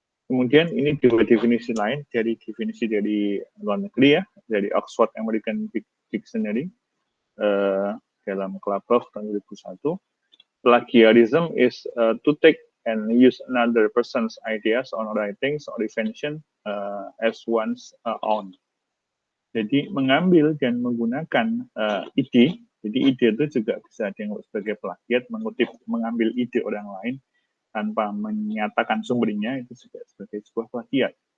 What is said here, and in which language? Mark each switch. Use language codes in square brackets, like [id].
[id] Kemudian ini dua definisi lain dari definisi dari luar negeri ya, dari Oxford American Dictionary dalam Klaproth tahun 2001. [en] Plagiarism is to take and use another person's ideas on writings or invention as one's own. [id] Jadi mengambil dan menggunakan ide, jadi ide itu juga bisa dianggap sebagai plagiat, mengambil ide orang lain tanpa menyatakan sumbernya, itu juga sebagai sebuah plagiat.